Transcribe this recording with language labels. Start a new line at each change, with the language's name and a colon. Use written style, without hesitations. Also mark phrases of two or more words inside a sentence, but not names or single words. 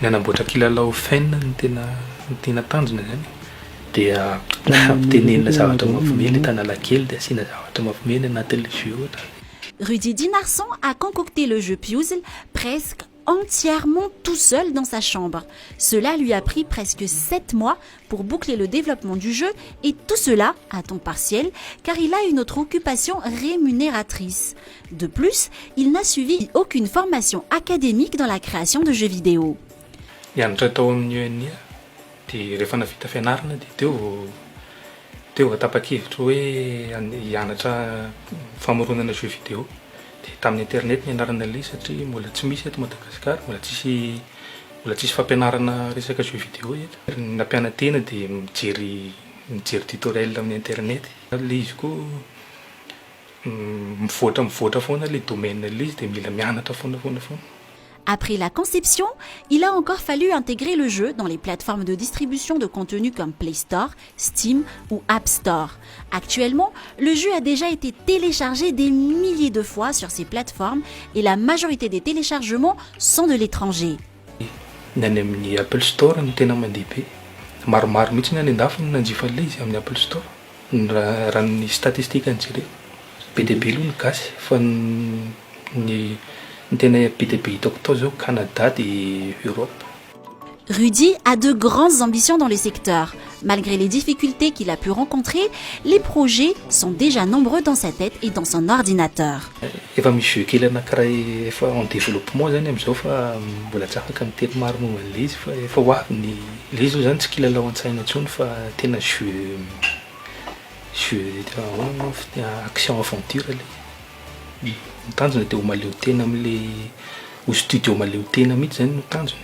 French: Rudy Dinarson a concocté le jeu Puzzle presque entièrement tout seul dans sa chambre. Cela lui a pris presque 7 mois pour boucler le développement du jeu et tout cela à temps partiel car il a une autre occupation rémunératrice. De plus, il n'a suivi aucune formation académique dans la création de jeux vidéo.
Malagasy: Dia rehefa navita fianarana dia teo atapa-kevitra hoe hianatra famoronana
French: jeux vidéo
Malagasy: dia tamin'ny internet ny anarana ilay satria mbola tsy misy eto Madagasikara mbola tsisy fampianarana resaka
French: jeux vidéo
Malagasy: eto. Nampianatena dia mijery tutoriel amin'ny internet. Ilay izy koa mivoatra foana
French: le domaine
Malagasy: ilay izy dia mila mianatra foana.
French: Après la conception, il a encore fallu intégrer le jeu dans les plateformes de distribution de contenu comme Play Store, Steam ou App Store. Actuellement, le jeu a déjà été téléchargé des milliers de fois sur ces plateformes et la majorité des téléchargements sont de l'étranger.
Malagasy: Ny any amin'ny Apple Store no tena mandeha be. Maromaro mihitsy ny any andafy no nanjifa an'ilay izy amin'ny Apple Store. Raha ny statistika jereo. Be dia be aloha ny gasy fa ny Canada et Europe.
French: Rudy a de grandes ambitions dans le secteur. Malgré les difficultés qu'il a pu rencontrer, les projets sont déjà nombreux dans sa tête et dans son ordinateur.
Malagasy: Efa misy jeu kely anankiray efa
French: en développement
Malagasy: zany amin'izao fa mbola tsy afaka miteny maro momba an'ilay izy fa efa ho avy ny ilay izy zany tsy kilalao an-tsaina intsony fa tena
French: jeu action aventure
Malagasy: ilay. Ny tanjona dia ho maleo tena amin'ilay ho studio maleo tena mihitsy zany no tanjony.